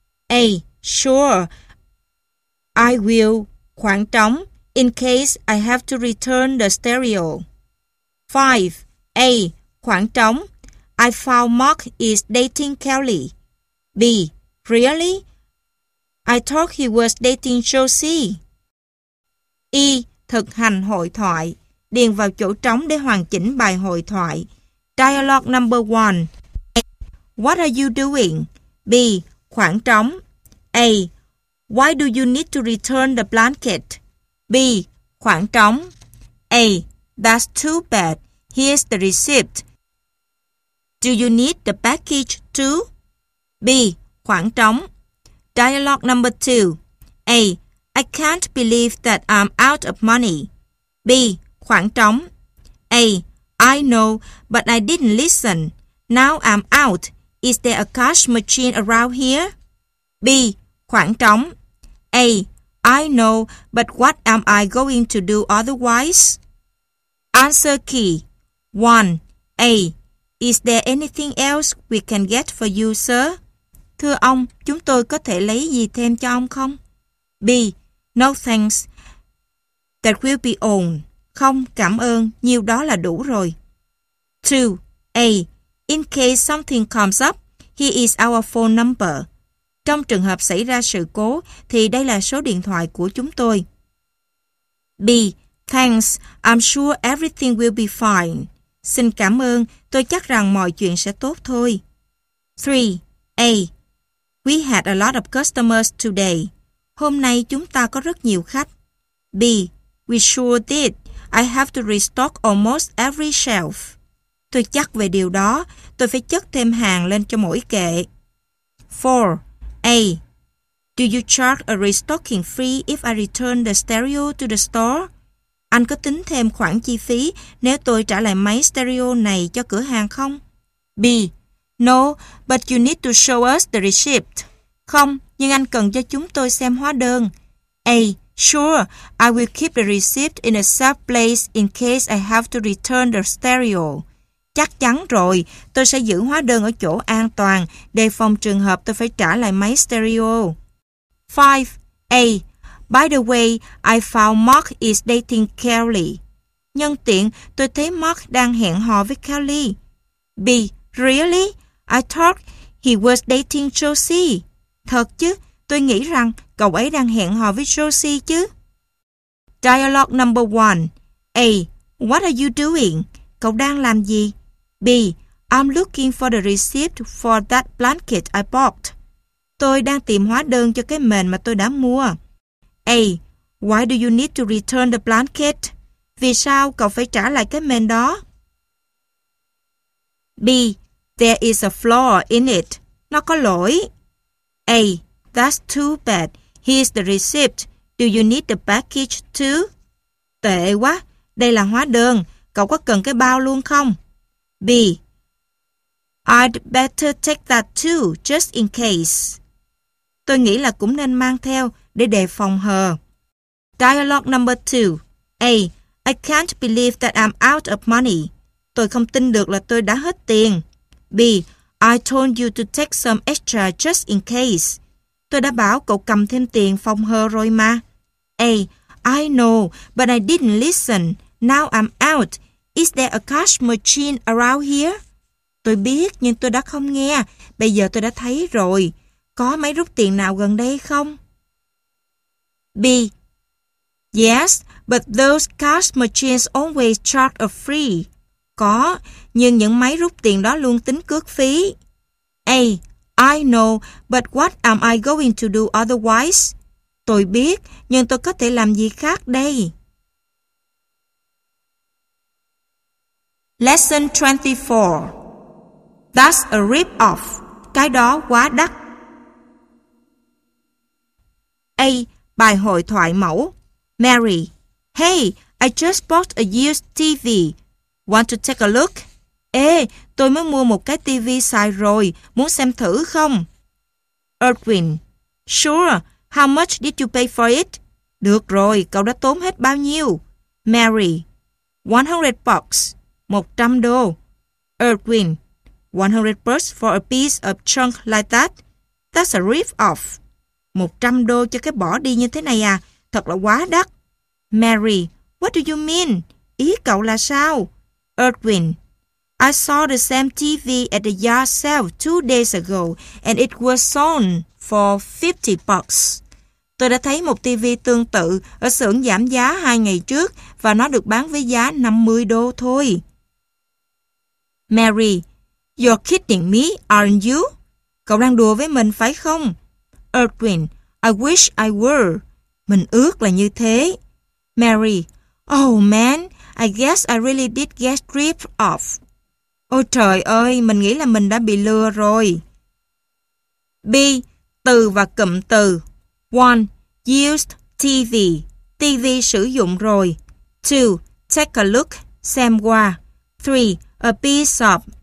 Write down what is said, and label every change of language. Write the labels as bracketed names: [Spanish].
[English] A. Sure. I will, [Vietnamese] khoảng trống, [English] in case I have to return the stereo. [Vietnamese] 5. A. Khoảng trống. [English] I found Mark is dating Kelly. B. Really? I thought he was dating Josie. [Vietnamese] E. Thực hành hội thoại. Điền vào chỗ trống để hoàn chỉnh bài hội thoại. [English] Dialogue number 1. A. What are you doing? [Vietnamese] B. Khoảng trống. [English] A. Why do you need to return the blanket? [Vietnamese] B. Khoảng trống. [English] A. That's too bad. Here's the receipt. Do you need the package too? [Vietnamese] B. Khoảng trống. [English] Dialogue number 2. A. I can't believe that I'm out of money. [Vietnamese] B. Khoảng trống. [English] A. I know, but I didn't listen. Now I'm out. Is there a cash machine around here? [Vietnamese] B. Khoảng trống. [English] A. I know, but what am I going to do otherwise? Answer key. 1. A. Is there anything else we can get for you, sir? [Vietnamese] Thưa ông, chúng tôi có thể lấy gì thêm cho ông không? [English] B. No thanks. That will be all. [Vietnamese] Không, cảm ơn. Nhiều đó là đủ rồi. [English] 2. A. In case something comes up, here is our phone number. [Vietnamese] Trong trường hợp xảy ra sự cố, thì đây là số điện thoại của chúng tôi. [English] B. Thanks. I'm sure everything will be fine. [Vietnamese] Xin cảm ơn, tôi chắc rằng mọi chuyện sẽ tốt thôi. [English] 3. A. We had a lot of customers today. [Vietnamese] Hôm nay chúng ta có rất nhiều khách. [English] B. We sure did. I have to restock almost every shelf. [Vietnamese] Tôi chắc về điều đó, tôi phải chất thêm hàng lên cho mỗi kệ. [English] 4. A. Do you charge a restocking fee if I return the stereo to the store? [Vietnamese] Anh có tính thêm khoản chi phí nếu tôi trả lại máy stereo này cho cửa hàng không? [English] B. No, but you need to show us the receipt. [Vietnamese] Không, nhưng anh cần cho chúng tôi xem hóa đơn. [English] A. Sure, I will keep the receipt in a safe place in case I have to return the stereo. [Vietnamese] Chắc chắn rồi, tôi sẽ giữ hóa đơn ở chỗ an toàn đề phòng trường hợp tôi phải trả lại máy stereo. [English] 5. A. By the way, I found Mark is dating Kelly. [Vietnamese] Nhân tiện, tôi thấy Mark đang hẹn hò với Kelly. [English] B. Really? I thought he was dating Josie. [Vietnamese] Thật chứ, tôi nghĩ rằng cậu ấy đang hẹn hò với Josie chứ. [English] Dialogue number 1. A. What are you doing? [Vietnamese] Cậu đang làm gì? [English] B. I'm looking for the receipt for that blanket I bought. [Vietnamese] Tôi đang tìm hóa đơn cho cái mền mà tôi đã mua. [English] A. Why do you need to return the blanket? [Vietnamese] Vì sao cậu phải trả lại cái mền đó? [English] B. There is a flaw in it. [Vietnamese] Nó có lỗi. [English] A. That's too bad. Here's the receipt. Do you need the package too? [Vietnamese] Tệ quá. Đây là hóa đơn. Cậu có cần cái bao luôn không? [English] B. I'd better take that too, just in case. [Vietnamese] Tôi nghĩ là cũng nên mang theo để đề phòng hờ. [English] Dialogue number 2. A. I can't believe that I'm out of money. [Vietnamese] Tôi không tin được là tôi đã hết tiền. [English] B. I told you to take some extra just in case. [Vietnamese] Tôi đã bảo cậu cầm thêm tiền phòng hờ rồi mà. [English] A. I know, but I didn't listen. Now I'm out. Is there a cash machine around here? [Vietnamese] Tôi biết, nhưng tôi đã không nghe. Bây giờ tôi đã thấy rồi. Có máy rút tiền nào gần đây không? [English] B. Yes, but those cash machines always charge a fee. [Vietnamese] Có, nhưng những máy rút tiền đó luôn tính cước phí. [English] A. I know, but what am I going to do otherwise? [Vietnamese] Tôi biết, nhưng tôi có thể làm gì khác đây? [English] Lesson 24. That's a rip-off. [Vietnamese] Cái đó quá đắt. A. Bài hội thoại mẫu. [English] Mary. Hey, I just bought a used TV. Want to take a look? [Vietnamese] Ê, tôi mới mua một cái TV xài rồi. Muốn xem thử không? [English] Erwin. Sure. How much did you pay for it? [Vietnamese] Được rồi, cậu đã tốn hết bao nhiêu? [English] Mary. 100 bucks. [Vietnamese] 100 đô. [English] Erwin. 100 bucks for a piece of junk like that? That's a rip-off. [Vietnamese] 100 đô cho cái bỏ đi như thế này à? Thật là quá đắt. [English] Mary, what do you mean? [Vietnamese] Ý cậu là sao? [English] Erwin, I saw the same TV at the yard sale 2 days ago and it was sold for 50 bucks. [Vietnamese] Tôi đã thấy một TV tương tự ở xưởng giảm giá 2 ngày trước và nó được bán với giá 50 đô thôi. [English] Mary, you're kidding me, aren't you? [Vietnamese] Cậu đang đùa với mình phải không? [English] Erwin, I wish I were. [Vietnamese] Mình ước là như thế. [English] Mary, oh man, I guess I really did get ripped off. [Vietnamese] Ôi trời ơi, mình nghĩ là mình đã bị lừa rồi. B. Từ và cụm từ. 1. [English] Used TV. [Vietnamese] TV sử dụng rồi. [English] 2. Take a look. [Vietnamese] Xem qua. [English] 3. A piece of.